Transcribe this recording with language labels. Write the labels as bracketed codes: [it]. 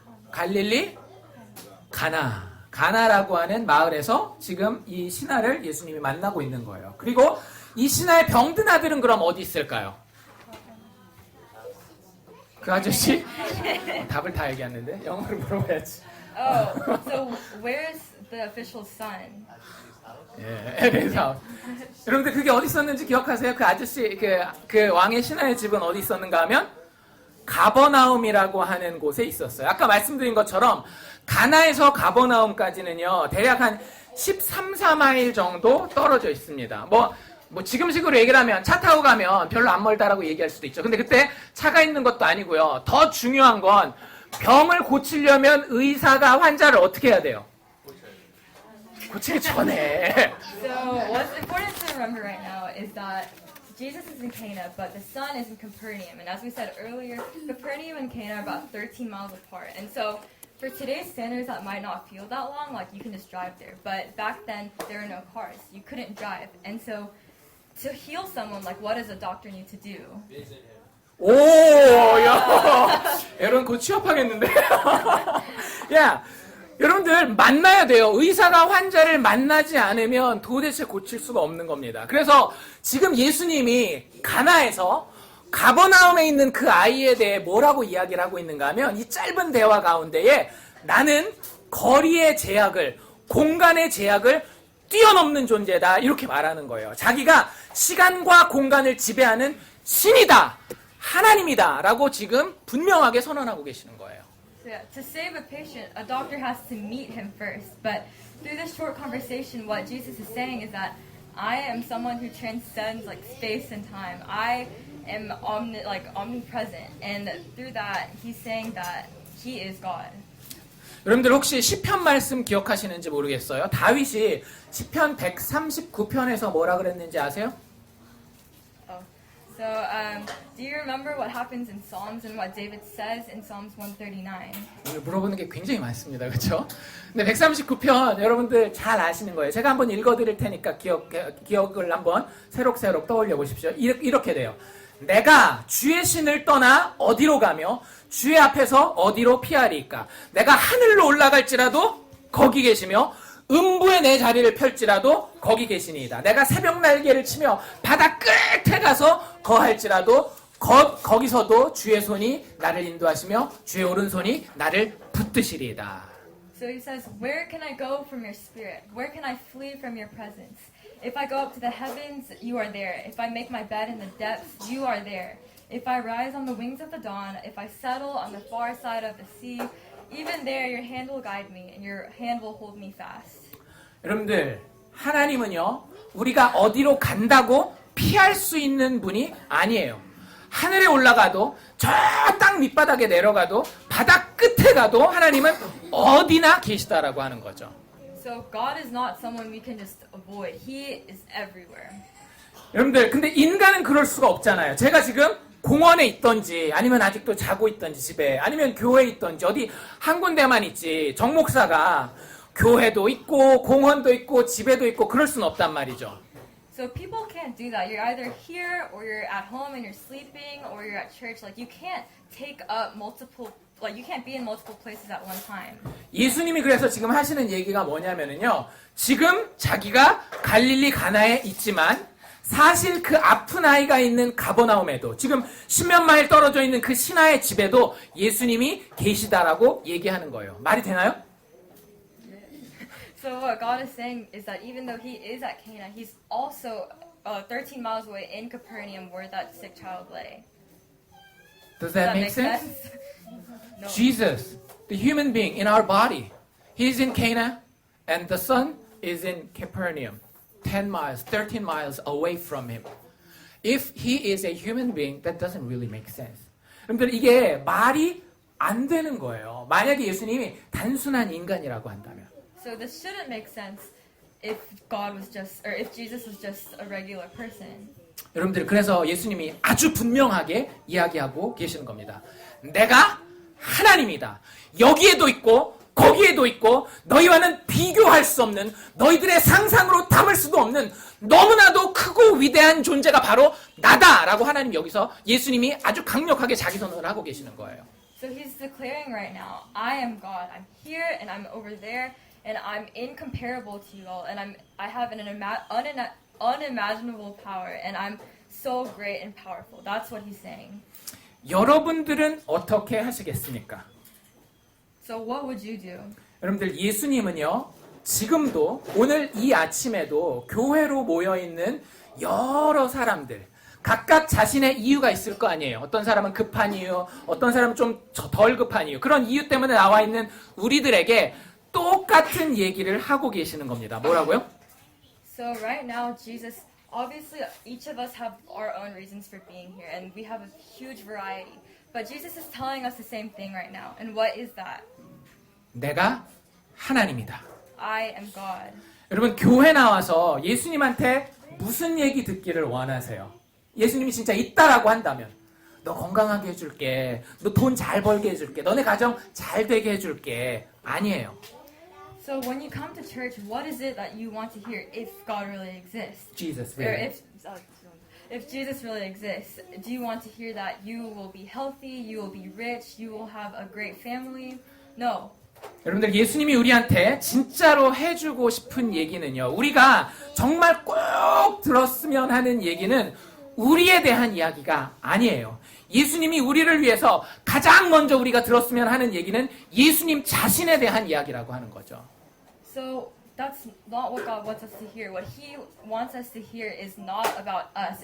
[ko] 갈릴리 가나라고 하는 마을에서 지금 이 신하를 예수님이 만나고 있는 거예요. 그리고 이 신하의 병든 아들은 그럼 어디 있을까요? 그 아저씨? 답을 다 얘기했는데 영어로 물어봐야지. [en] Oh, so where's the official's son? [ko] 예, 그래서 여러분들 그게 어디 있었는지 기억하세요? 그 아저씨, 그 왕의 신하의 집은 어디 있었는가 하면 가버나움이라고 하는 곳에 있었어요. 아까 말씀드린 것처럼 가나에서 가버나움까지는요 대략 한 13, 14마일 정도 떨어져 있습니다. 뭐 지금식으로 얘기를 하면 차 타고 가면 별로 안 멀다라고 얘기할 수도 있죠. 근데 그때 차가 있는 것도 아니고요. 더 중요한 건 병을 고치려면 의사가 환자를 어떻게 해야 돼요? 고치기 전에. [en] So what's important to remember right now is that Jesus is in Cana, but the son is in Capernaum. And as we said earlier, Capernaum and Cana are about 13 miles apart. And so for today's standards, that might not feel that long, you can just drive there. But back then, there were no cars. You couldn't drive. And so to heal someone, what does a doctor need to do? [ko] 오, 야, 여러분 곧 취업하겠는데? 야, 여러분들 만나야 돼요. 의사가 환자를 만나지 않으면 도대체 고칠 수가 없는 겁니다. 그래서 지금 예수님이 가나에서 가버나움에 있는 그 아이에 대해 뭐라고 이야기를 하고 있는가 하면 이 짧은 대화 가운데에 나는 거리의 제약을, 공간의 제약을 뛰어넘는 존재다 이렇게 말하는 거예요. 자기가 시간과 공간을 지배하는 신이다, 하나님이다 라고 지금 분명하게 선언하고 계시는 거예요. [en] So yeah, to save a patient, a doctor has to meet him first. But through this short conversation, what Jesus is saying is that I am someone who transcends space and time. I am omnipresent, and through that, he's saying that he is God. [ko] 여러분들 혹시 시편 말씀 기억하시는지 모르겠어요. 다윗이 시편 139편에서 뭐라 그랬는지 아세요? [en] So, do you remember what happens in Psalms and what David says in Psalms 139? [ko] 오늘 물어보는 게 굉장히 많습니다. 그렇죠? 근데 139편 여러분들 잘 아시는 거예요. 제가 한번 읽어드릴 테니까 기억을 한번 새록새록 떠올려 보십시오. 이렇게 돼요. 내가 주의 신을 떠나 어디로 가며 주의 앞에서 어디로 피하리까? 내가 하늘로 올라갈지라도 거기 계시며 음부에 내 자리를 펼지라도 거기 계시니이다. 내가 새벽 날개를 치며 바다 끝에 가서 거할지라도 거기서도 주의 손이 나를 인도하시며 주의 오른손이 나를 붙드시리이다. [en] So he says, where can I go from your spirit? Where can I flee from your presence? If I go up to the heavens, you are there. If I make my bed in the depths, you are there. If I rise on the wings of the dawn, if I settle on the far side of the sea, even there your hand will guide me and your hand will hold me fast. [ko] 여러분들, 하나님은요, 우리가 어디로 간다고 피할 수 있는 분이 아니에요. 하늘에 올라가도 저 땅 밑바닥에 내려가도 바다 끝에 가도 하나님은 어디나 계시다라고 하는 거죠. [en] So God is not someone we can just avoid. He is everywhere. [ko] 여러분들, 근데 인간은 그럴 수가 없잖아요. 제가 지금 공원에 있던지 아니면 아직도 자고 있던지 집에 아니면 교회에 있던지 어디 한 군데만 있지 정 목사가 교회도 있고 공원도 있고 집에도 있고 그럴 수는 없단 말이죠. [en] So people can't do that. You're either here or you're at home and you're sleeping or you're at church. Like you can't take up multiple, like you can't be in multiple places at one time. [ko] 예수님이 그래서 지금 하시는 얘기가 뭐냐면은요. 지금 자기가 갈릴리 가나에 있지만 사실 그 아픈 아이가 있는 가버나움에도 지금 십몇 마일 떨어져 있는 그 신하의 집에도 예수님이 계시다라고 얘기하는 거예요. 말이 되나요? [en] So what God is saying is that even though he is at Cana, he's also 13 miles away in Capernaum where that sick child lay. Does that make sense? No. Jesus, the human being in our body, he's in Cana and the son is in Capernaum, 10 miles, 13 miles away from him. If he is a human being, that doesn't really make sense. [ko] 여러분들 이게 말이 안 되는 거예요. 만약에 예수님이 단순한 인간이라고 한다면. [en] So this shouldn't make sense if God was just, or if Jesus was just a regular person. [ko] 여러분들 그래서 예수님이 아주 분명하게 이야기하고 계시는 겁니다. 내가 하나님이다. 여기에도 있고 거기에도 있고 너희와는 비교할 수 없는 너희들의 상상으로 담을 수도 없는 너무나도 크고 위대한 존재가 바로 나다라고 하나님 여기서 예수님이 아주 강력하게 자기 선언을 하고 계시는 거예요. [en] So he's declaring right now, I am God. I'm here and I'm over there and I'm incomparable to you all and I have an unimaginable power and I'm so great and powerful. That's what he's saying. [ko] 여러분들은 어떻게 하시겠습니까? [en] So what would you do? [ko] 여러분들 예수님은요 지금도 오늘 이 아침에도 교회로 모여있는 여러 사람들 각각 자신의 이유가 있을 거 아니에요. 어떤 사람은 급한 이유, 어떤 사람은 좀 덜 급한 이유 그런 이유 때문에 나와 있는 우리들에게 똑같은 얘기를 하고 계시는 겁니다. 뭐라고요? [en] So right now Jesus, obviously each of us have our own reasons for being here and we have a huge variety. But Jesus is telling us the same thing right now. And what is that? [ko] 내가 하나님이다. [en] I am God. [ko] 여러분 교회 나와서 예수님한테 무슨 얘기 듣기를 원하세요? 예수님이 진짜 있다라고 한다면 너 건강하게 해줄게. 너 돈 잘 벌게 해줄게. 너네 가정 잘 되게 해줄게. 아니에요. [en] So when you come to church, what is it that you want to hear if God really exists? Jesus, Or really. if Jesus really exists, do you want to hear that you will be healthy, you will be rich, you will have a great family? No. [ko] 여러분들 예수님이 우리한테 진짜로 해주고 싶은 얘기는요. 우리가 정말 꼭 들었으면 하는 얘기는 우리에 대한 이야기가 아니에요. 예수님이 우리를 위해서 가장 먼저 우리가 들었으면 하는 얘기는 예수님 자신에 대한 이야기라고 하는 거죠. [en] So that's not what God wants us to hear. What He wants us to hear is not about us.